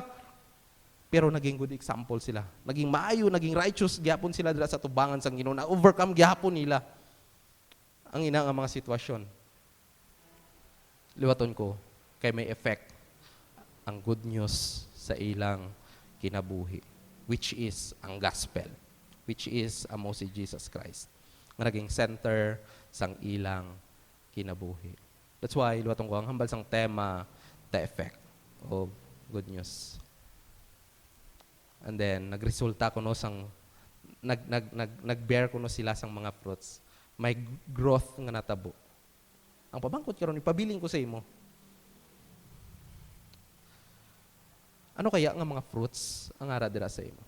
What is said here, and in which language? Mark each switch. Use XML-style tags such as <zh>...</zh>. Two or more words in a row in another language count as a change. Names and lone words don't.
<hil>Pero naging</hil> <en>good example</en> <hil>sila. Naging maayo, naging righteous gyapon sila dira sa tubangan sang Ginoo. Na-overcome gyapon nila ang ina nga mga sitwasyon. Liwaton ko, kay may effect ang</hil> <en>good news</en> <hil>sa ilang kinabuhi,</hil> <en>which is</en> <hil>ang gospel,</hil> <en>which is</en> <hil>amo si Jesus Christ, nga naging center sang ilang kinabuhi.</hil> <en>That's why,</en> <hil>liwaton ko, ang hambal sang tema,</hil> <en>the effect of good news. And then,</en> <hil>nagresulta ko no sang, nag-bear ko no sila sang mga fruits. May growth nga natabo. Ang pabangkot karon ipabiling ko sa imo. Ano kaya nga mga fruits ang ara dira sa imo?</hil>